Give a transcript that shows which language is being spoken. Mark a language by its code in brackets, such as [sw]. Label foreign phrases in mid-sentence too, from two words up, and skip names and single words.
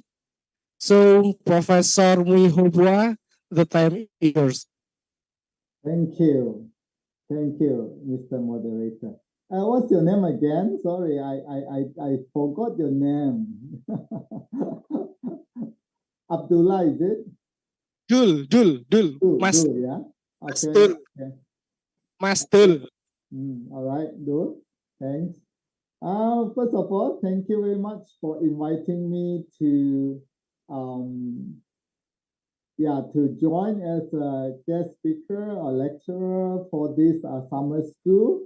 [en] So, Professor Mui How Phua, the time is yours. Thank you. Thank you, Mr. Moderator. What's your name again? Sorry, I forgot your name. Abdullah, is it? Dul, Mas, Dul, yeah. Mas Okay. Dul, Okay. Mas Dul. All right, Dul. Thanks. First of all, thank you very much for inviting me to to join as a guest speaker or lecturer for this summer school.